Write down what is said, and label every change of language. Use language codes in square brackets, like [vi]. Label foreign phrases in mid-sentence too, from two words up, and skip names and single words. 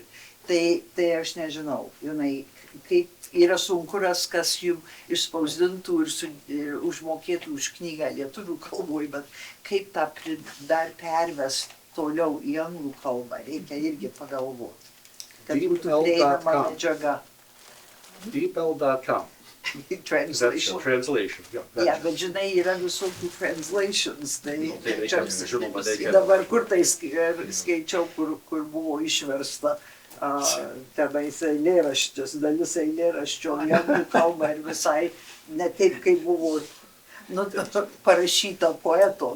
[lt] Tai aš nežinau, kaip yra sunku ras, kas jums išspausdintų ir užmokėtų už knygą lietuvių kalboj, bet kaip tą dar pervest toliau į anglų kalbą, reikia irgi pagalvoti, kad būtų prieinama medžiaga. [en] Deepl.com. Translation. Translation. Yeah, [lt] bet žinai, yra visokių translations. Žinoma, dabar kur tai skaičiau, kur buvo išversta tenais eilėraštis, dalis eilėraščio į anglų kalbą ir visai ne taip, kaip buvo parašyta poeto.